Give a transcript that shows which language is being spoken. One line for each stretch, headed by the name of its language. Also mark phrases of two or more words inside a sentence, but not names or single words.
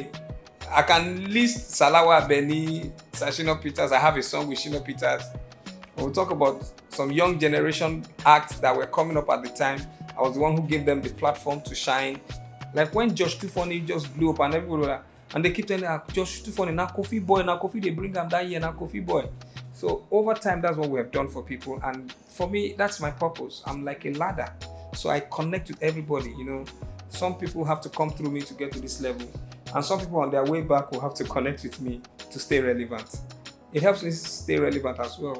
English: I can list Salawa Beni, Sashino Peters. I have a song with Shino Peters. We'll talk about some young generation acts that were coming up at the time. I was the one who gave them the platform to shine. Like when Josh Tufoni just blew up and everybody was like, and they keep telling me, Josh Tufoni, na Koffi boy, na Koffi, they bring him that year, na Koffi boy. So over time, that's what we have done for people. And for me, that's my purpose. I'm like a ladder. So I connect with everybody, Some people have to come through me to get to this level. And some people on their way back will have to connect with me to stay relevant. It helps me stay relevant as well.